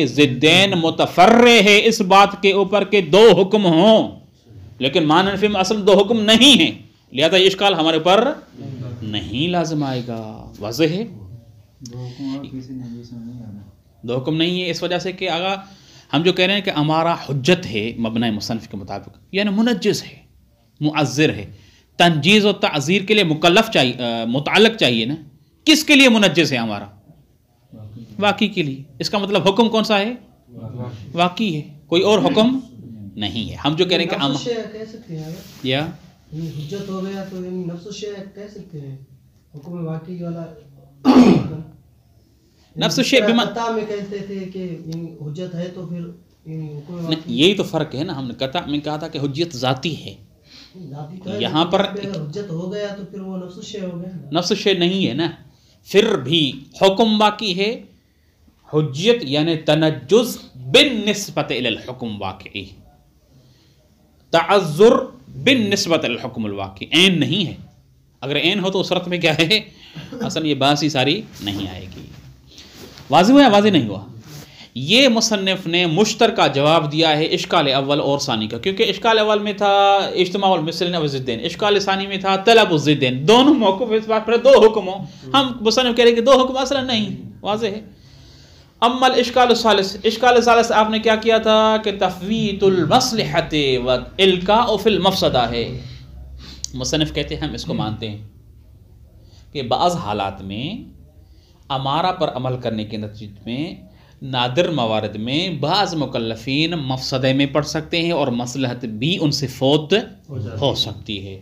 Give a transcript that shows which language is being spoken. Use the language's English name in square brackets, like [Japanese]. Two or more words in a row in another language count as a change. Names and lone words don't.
[Urdu] ضدین متفرع ہے اس بات کے اوپر کہ دو حکم ہوں، لیکن معنی نفی میں اصل دو حکم نہیں ہیں. لہذا یہ اشکال ہمارے اوپر نہیں لازم آئے گا. واضح ہے. دو حکم نہیں ہے اس وجہ سے کہ آگا ہم جو کہہ رہے ہیں کہ امارہ حجت ہے مبنی مصنف کے مطابق، یعنی منجز ہے، معذر ہے. تنجیز و تعذیر کے لیے مکلف چاہیے، متعلق چاہیے نا. کس کے لیے منجز ہے امارہ؟ واقعی کے لیے. اس کا مطلب حکم کون سا ہے؟ واقعی ہے، کوئی اور حکم نہیں ہے. ہم جو کہہ رہے ہیں کہ یا حجت ہو گیا تو [Arabic] نفس الشیء [Urdu] کہہ سکتے ہیں، حکم واقعی والا [Arabic] نفس الشیء بما [Urdu] میں کہتے تھے کہ حجت ہے تو پھر یہی تو فرق ہے نا. ہم نے قطع میں کہا تھا کہ حجت ذاتی ہے، یہاں پر حجت ہو گیا تو پھر وہ [Arabic] نفس الشیء [Urdu] ہو گیا. [Arabic] نفس الشیء [Urdu] نہیں ہے نا. پھر بھی حکم باقی ہے. [Arabic] حجیت یعنی تنجز بالنسبت الی الحکم واقعی، تعذر بالنسبت الی الحکم الواقعی. [Urdu] عین نہیں ہے. اگر عین ہو تو اس صورت میں کیا ہے؟ اصل یہ بات ہی ساری نہیں آئے گی. واضح ہوا یا واضح نہیں ہوا؟ یہ مصنف نے مشترکہ جواب دیا ہے اشکال اول اور ثانی کا، کیونکہ اشکال اول میں تھا [Arabic] اجتماع المثلین و الضدین، [Urdu] اشکال ثانی میں تھا [Arabic] طلب الضدین. [Urdu] دونوں موقف اس بات پر دو حکم ہوں. ہم مصنف کہہ رہے کہ دو حکم اصلا نہیں. واضح ہے. [Arabic] اما الاشکال الثالث، اشکال الثالث [Urdu] آپ نے کیا کیا تھا کہ [Arabic] تفویت المصلحت و القاء فی المفسدہ [Urdu] ہے. مصنف کہتے ہیں ہم اس کو مانتے ہیں کہ بعض حالات میں امارہ پر عمل کرنے کے نتیجے میں نادر موارد میں بعض مکلفین مفسدے میں پڑ سکتے ہیں اور مصلحت بھی ان سے فوت ہو سکتی ہے.